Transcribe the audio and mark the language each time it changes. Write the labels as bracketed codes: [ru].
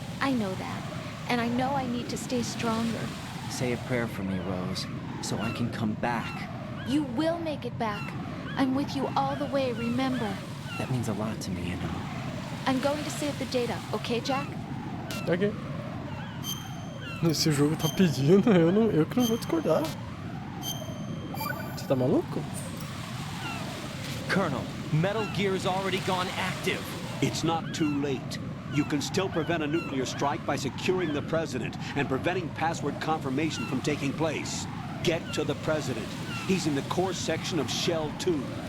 [en] I know that. And I know I need to stay stronger. Say a prayer for me, Rose, so I can come back. You will make it back. I'm with you all the way, remember. That means a lot to me, you know. I'm going to save the data, okay, Jack? Ok. [pt] Esse jogo tá pedindo, eu que não vou discordar. Você tá maluco? [en] Colonel, Metal Gear's already gone active. It's not too late. You can still prevent a nuclear strike by securing the president and preventing password confirmation from taking place. Get to the president. He's in the core section of Shell 2.